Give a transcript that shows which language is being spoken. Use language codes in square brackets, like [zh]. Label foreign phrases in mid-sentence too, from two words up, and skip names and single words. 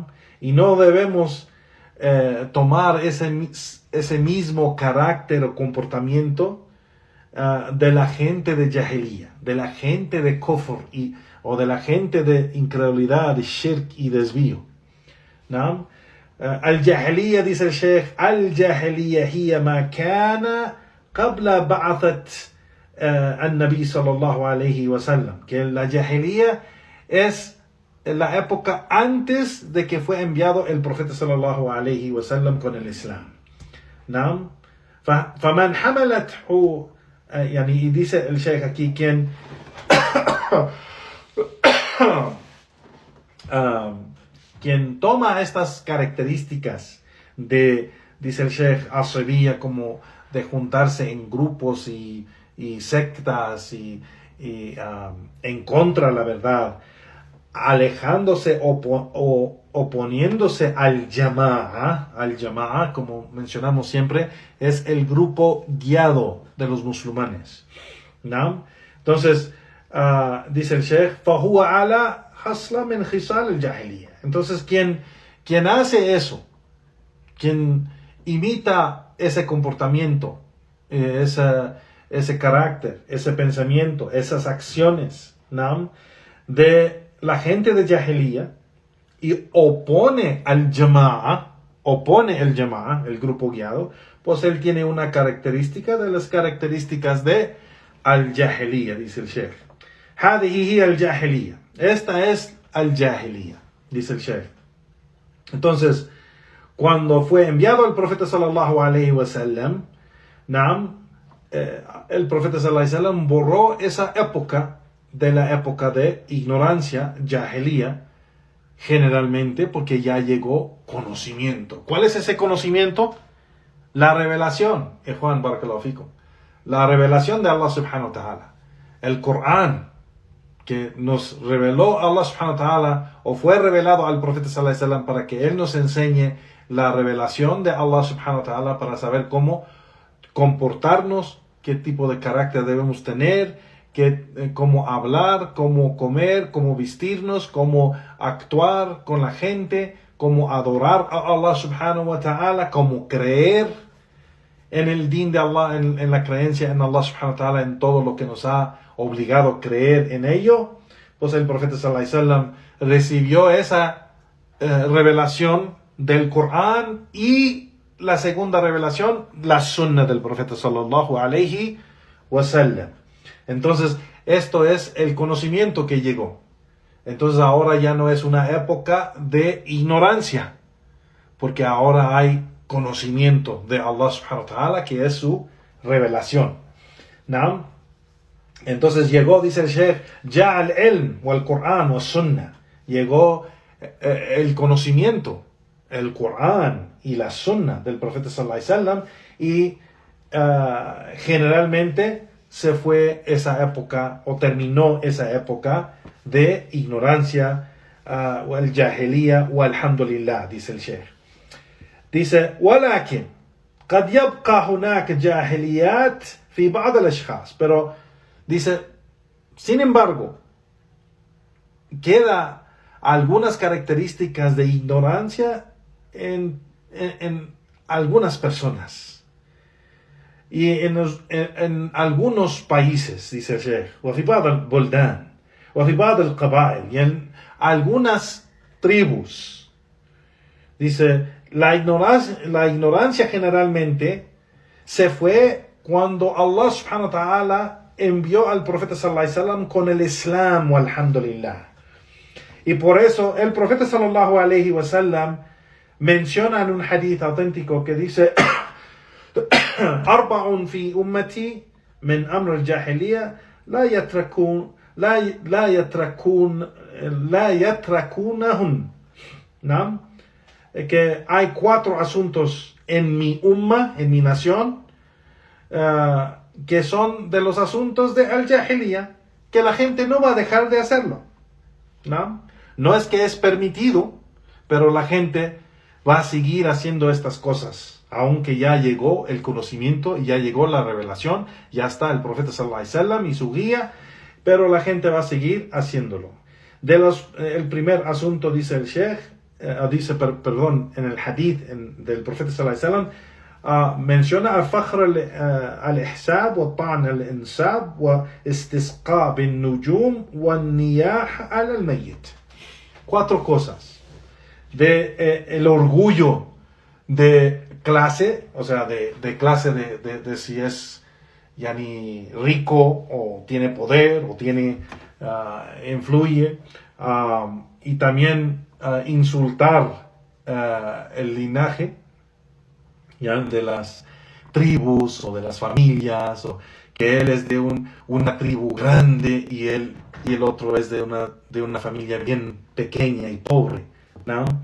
[es] Y no debemos tomar ese mismo carácter o comportamiento de la gente de Jahiliya, de la gente de kufr o de la gente de incredulidad, de shirk y desvío, ¿no? [ar] Al-Jahiliya, [es] dice el Sheikh, [ar] الجاهلية هي ما كان قبل بعثة النبي صلى الله عليه وسلم. [es] Que la Jahiliya es la época antes de que fue enviado el profeta [ar] صلى الله عليه وسلم [es] con el Islam. ¿No? [ar] فَمَنْ حَمَلَتْهُ [es] y dice el Sheikh aquí, quien toma estas características dice el Sheikh, asabiyya, como de juntarse en grupos y sectas y en contra de la verdad, alejándose o oponiéndose al Jama'a, como mencionamos siempre, es el grupo guiado de los musulmanes, ¿no? Entonces, dice el Sheikh, [ar] فَهُوَ عَلَى حَصْلَ مِنْ خِصَالِ الْجَاهِلِيَّةِ. [es] Entonces, quien hace eso, quien imita ese comportamiento, ese carácter, ese pensamiento, esas acciones, ¿no?, de la gente de Jahiliya y opone al Jama'a, el grupo guiado, pues él tiene una característica de las características de al-Jahiliya, dice el Sheikh. [ar] هذه هي الجاهلية. [es] Esta es al-Jahiliya, dice el Sheikh. Entonces, cuando fue enviado el profeta [ar] صلى الله عليه وسلم, [es] el profeta [ar] صلى الله عليه وسلم [es] borró esa época de la época de ignorancia, Jahiliya, generalmente porque ya llegó conocimiento. ¿Cuál es ese conocimiento? La revelación, Juan [ar] بارك الله فيكم. [es] La revelación de Allah [ar] سبحانه وتعالى. [es] El Corán, que nos reveló Allah [ar] سبحانه وتعالى, [es] o fue revelado al profeta [ar] صلى الله عليه وسلم [es] para que él nos enseñe la revelación de Allah [ar] سبحانه وتعالى [es] para saber cómo comportarnos, qué tipo de carácter debemos tener, cómo hablar, cómo comer, cómo vestirnos, cómo actuar con la gente, cómo adorar a Allah [ar] سبحانه وتعالى, [es] cómo creer en el din de Allah, en la creencia en Allah [ar] سبحانه وتعالى, [es] en todo lo que nos ha obligado a creer en ello. Pues el profeta [ar] صلى الله عليه وسلم [es] recibió esa revelación del Corán y la segunda revelación, la sunna del profeta [ar] صلى الله عليه وسلم. [es] Entonces, esto es el conocimiento que llegó. Entonces, ahora ya no es una época de ignorancia, porque ahora hay conocimiento de Allah [ar] سبحانه وتعالى, [es] que es su revelación, ¿no? Entonces llegó, dice el Sheikh, ya [ar] العلم, [es] o al Corán, o sunna. Llegó el conocimiento, el Corán y la sunna del profeta [ar] صلى الله عليه وسلم, [es] y generalmente se fue esa época o terminó esa época de ignorancia, o el jahiliya o alhamdulillah, dice el Sheikh. Dice, [ar] ولكن قد يبقى هناك جاهليات في بعض الأشخاص. [es] Pero dice, sin embargo, queda algunas características de ignorancia en algunas personas y en algunos países, dice el Sheikh, [ar] وفي بعض البلدان وفي بعض القبائل, [es] y en algunas tribus. Dice, la ignorancia generalmente se fue cuando Allah [ar] سبحانه وتعالى [es] envió al profeta [ar] صلى الله عليه وسلم [es] con el Islam, alhamdulillah. Y por eso el profeta [ar] صلى الله عليه وسلم [es] menciona en un hadith auténtico que dice, [ar] أربع في أمتي من أمر الجاهلية لا يتركونهن. [es] ¿No? Que hay 4 asuntos en mi umma, en mi nación, que son de los asuntos de al-jahiliya, que la gente no va a dejar de hacerlo. No es que es permitido, pero la gente va a seguir haciendo estas cosas, aunque ya llegó el conocimiento, ya llegó la revelación, ya está el profeta [ar] صلى الله عليه وسلم [es] y su guía, pero la gente va a seguir haciéndolo. El primer asunto, dice el Sheikh, en el hadith del profeta [ar] صلى الله عليه وسلم, [es] menciona [ar] الفخر الأحساب و طعن الأنساب و استسقاء بالنجوم و نياحة الميت. [es] 4 cosas. El orgullo de clase, o sea, de clase de si es yani rico o tiene poder o tiene influye, y también insultar el linaje, ya, de las tribus o de las familias, o que él es de una tribu grande y el otro es de una familia bien pequeña y pobre, ¿no?